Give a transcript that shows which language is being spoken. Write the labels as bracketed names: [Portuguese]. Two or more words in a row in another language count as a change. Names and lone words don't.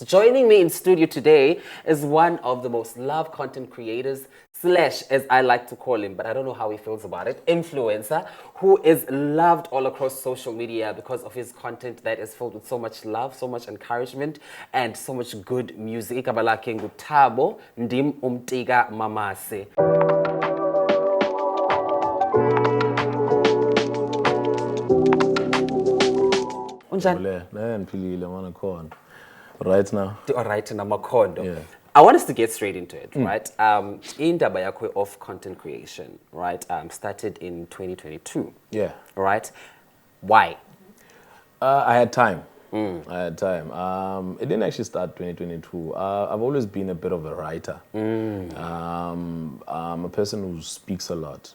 [English] Joining me in studio today is one of the most loved content creators, slash, as I like to call him, but I don't know how he feels about it, influencer, who is loved all across social media because of his content that is filled with so much love, so much encouragement, and so much good music. [Xhosa] Igama lakhe nguThabo Ndim Umtika Mamase. Unjani? [English] Right now. Alright, Namakondo. Yeah. I want us to get straight into it, right? [Xhosa] Indaba yakho [English] of content creation, right? Started in 2022. Yeah. Right? Why? I had time. I had time. It didn't actually start 2022. I've always been a bit of a writer. I'm a person who speaks a lot.